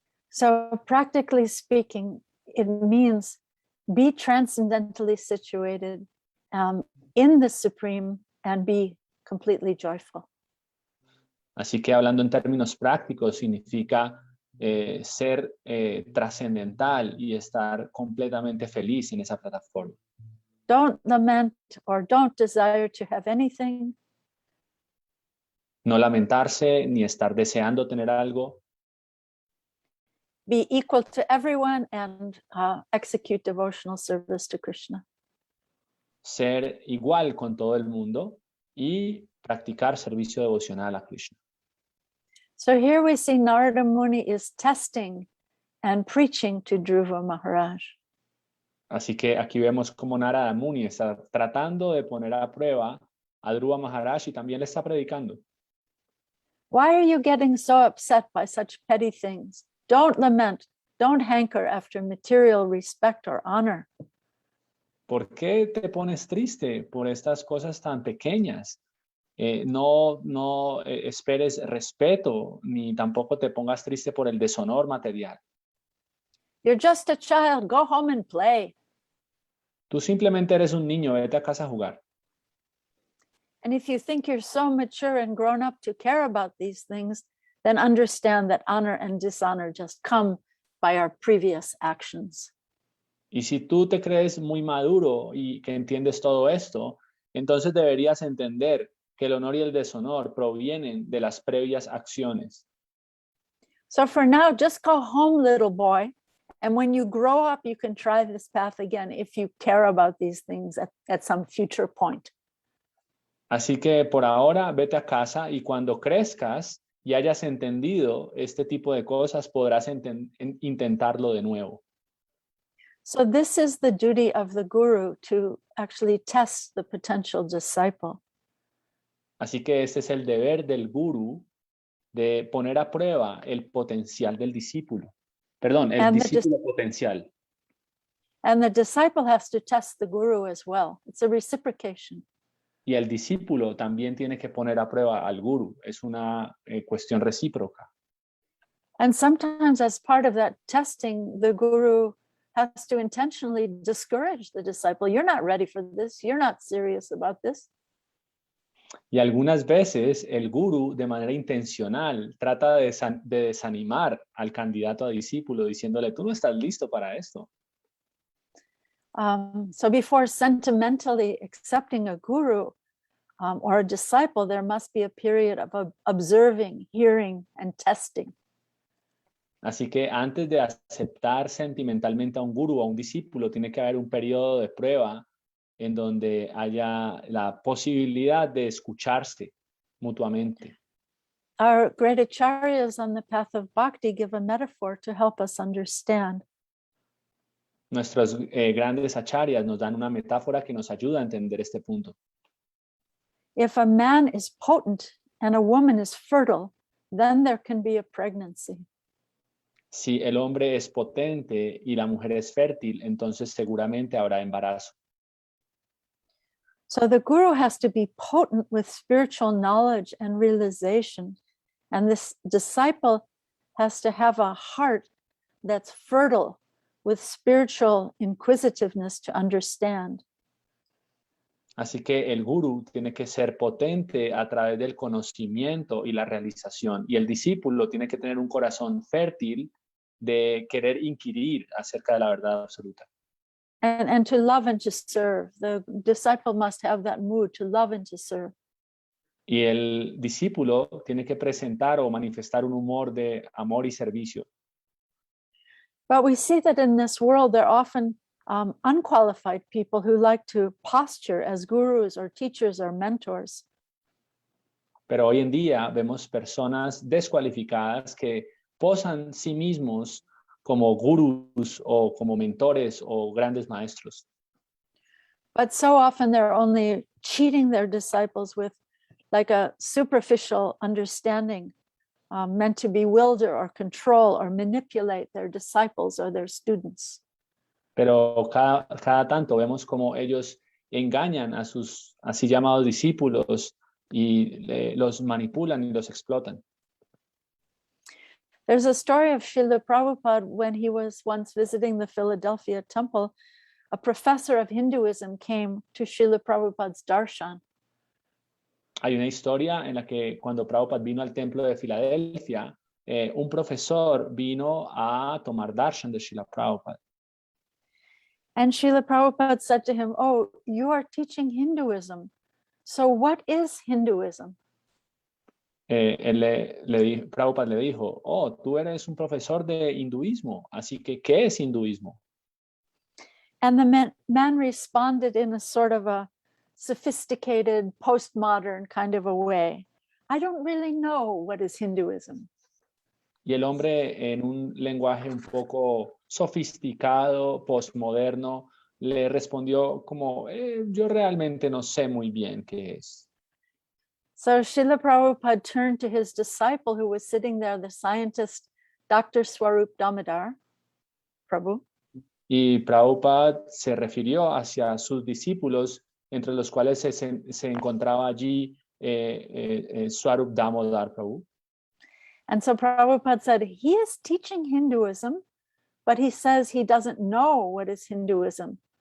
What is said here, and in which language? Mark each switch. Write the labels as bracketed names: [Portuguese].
[English] So practically speaking, it means be transcendentally situated in the Supreme and be completely joyful. [Spanish] Así que hablando en términos prácticos significa ser trascendental y estar completamente feliz en esa plataforma. [English] Don't lament or don't desire to have anything. [Spanish] No lamentarse ni estar deseando tener algo. [English] Be equal to everyone and execute devotional service to Krishna. [Spanish] Ser igual con todo el mundo y practicar servicio devocional a Krishna. [English] So here we see Narada Muni is testing and preaching to Dhruva Maharaj. [Spanish] Así que aquí vemos cómo Narada Muni está tratando de poner a prueba a Dhruva Maharaj y también le está predicando. [English] Why are you getting so upset by such petty things? Don't lament. Don't hanker after material respect or honor. [Spanish] ¿Por qué te pones triste por estas cosas tan pequeñas? No esperes respeto, ni tampoco te pongas triste por el deshonor material. [English] You're just a child. Go home and play. [Spanish] Tú simplemente eres un niño, vete a casa a jugar. [English] And if you think you're so mature and grown up to care about these things, then understand that honor and dishonor just come by our previous actions. [Spanish] Y si tú te crees muy maduro y que entiendes todo esto, entonces deberías entender que el honor y el deshonor provienen de las previas acciones. [English] So for now, just go home, little boy. And when you grow up, you can try this path again if you care about these things at some future point. [Spanish] Así que por ahora vete a casa y cuando crezcas y hayas entendido este tipo de cosas, podrás intentarlo de nuevo. [English] So this is the duty of the guru, to actually test the potential disciple. [Spanish] Así que este es el deber del gurú, de poner a prueba el potencial del discípulo. Perdón, el discípulo potencial. [English] And the disciple has to test the guru as well. It's a reciprocation. [Spanish] Y el discípulo también tiene que poner a prueba al gurú. Es una cuestión recíproca. [English] And sometimes as part of that testing, the guru has to intentionally discourage the disciple. You're not ready for this. You're not serious about this. [Spanish] Y algunas veces el gurú, de manera intencional, trata de desanimar al candidato a discípulo diciéndole, tú no estás listo para esto. [English] So before sentimentally accepting a guru or a disciple, there must be a period of observing, hearing, and testing. [Spanish] Así que antes de aceptar sentimentalmente a un gurú o a un discípulo, tiene que haber un periodo de prueba en donde haya la posibilidad de escucharse mutuamente. [English] Our great acharyas on the path of bhakti give a metaphor to help us understand. [Spanish] Nuestros grandes acharyas nos dan una metáfora que nos ayuda a entender este punto. [English] If a man is potent and a woman is fertile, then there can be a pregnancy. [Spanish] Si el hombre es potente y la mujer es fértil, entonces seguramente habrá embarazo. [English] So the guru has to be potent with spiritual knowledge and realization. And this disciple has to have a heart that's fertile with spiritual inquisitiveness to understand. [Spanish] Así que el gurú tiene que ser potente a través del conocimiento y la realización. Y el discípulo tiene que tener un corazón fértil de querer inquirir acerca de la verdad absoluta. [English] And to love and to serve. The disciple must have that mood to love and to serve. [Spanish] Y el discípulo tiene que presentar o manifestar un humor de amor y servicio. [English] But we see that in this world, there are often unqualified people who like to posture as gurus or teachers or mentors. [Spanish] Pero hoy en día vemos personas descualificadas que posan sí mismos como gurús o como mentores o grandes maestros. [English] But so often they're only cheating their disciples with like a superficial understanding meant to bewilder or control or manipulate their disciples or their students. [Spanish] Pero cada tanto vemos como ellos engañan a sus así llamados discípulos y los manipulan y los explotan. [English] There's a story of Srila Prabhupada when he was once visiting the Philadelphia temple. A professor of Hinduism came to Srila Prabhupada's darshan. [Spanish] Hay una historia en la que cuando Prabhupada vino al templo de Filadelfia, un profesor vino a tomar darshan de Srila Prabhupada. [English] And Srila Prabhupada said to him, "Oh, you are teaching Hinduism. So what is Hinduism?" [Spanish] Prabhupada le dijo, oh, tú eres un profesor de hinduismo, así que, ¿qué es hinduismo? [English] And the man responded in a sort of a sophisticated, postmodern kind of a way. I don't really know what is Hinduism. [Spanish] Y el hombre, en un lenguaje un poco sofisticado, postmoderno, le respondió como, yo realmente no sé muy bien qué es. [English] So Srila Prabhupada turned to his disciple who was sitting there, the scientist, Dr. Swarup Damodar Prabhu. [Spanish] Y Prabhupada se refirió hacia sus discípulos, entre los cuales se encontraba allí Swarup Damodar Prabhu. [English] And so Prabhupada said, he is teaching Hinduism, but he says he doesn't know what is Hinduism.